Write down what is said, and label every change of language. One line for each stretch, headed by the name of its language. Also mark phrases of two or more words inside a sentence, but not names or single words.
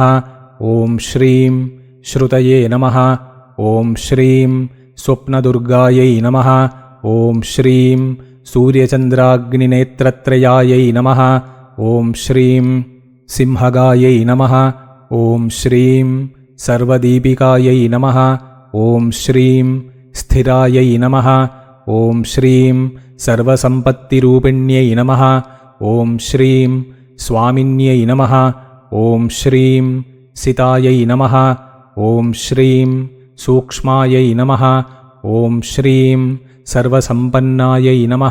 Sanskrit: ओम् श्रीम् श्रुतये नमः. ओम् श्रीम् स्वप्नदुर्गायै नमः. ओम् श्रीम् सूर्यचन्द्राग्निनेत्रत्रयायै नमः. ओम् श्रीम् सिंहगायै नमः. ओम् श्रीम् सर्वदीपिकायै नमः. ओम् श्रीम् स्थिरायै नमः. ॐ श्रीं सर्वसम्पत्तिरूपिण्यै नमः ॐ श्रीं स्वामिन्यै नमः ॐ श्रीं सितायै नमः ॐ श्रीं सूक्ष्मायै नमः ॐ श्रीं सर्वसम्पन्नायै नमः